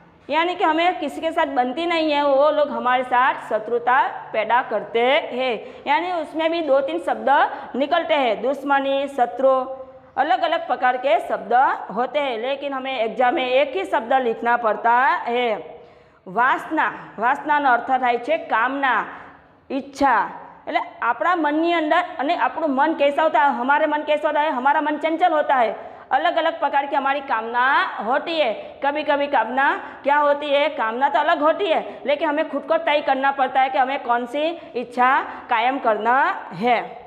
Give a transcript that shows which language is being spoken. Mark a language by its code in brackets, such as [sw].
[hi] यानी कि हमें किसी के साथ बनती नहीं है, वो लोग हमारे साथ शत्रुता पैदा करते हैं। यानी उसमें भी 2-3 शब्द निकलते हैं, दुश्मनी, शत्रु, अलग अलग प्रकार के शब्द होते हैं, लेकिन हमें एग्जाम में एक ही शब्द लिखना पड़ता है। [gu] वासना, वासनाનો अर्थ થાય છે કામના, ઈચ્છા। એટલે આપણા મનની અંદર અને આપણું મન [hi] कैसा होता है, हमारे मन कैसा होता है, हमारा मन चंचल होता है, अलग अलग प्रकार की हमारी कामना होती है। कभी कभी कामना क्या होती है, कामना तो अलग होती है, लेकिन हमें खुद को तय करना पड़ता है कि हमें कौन सी इच्छा कायम करना है।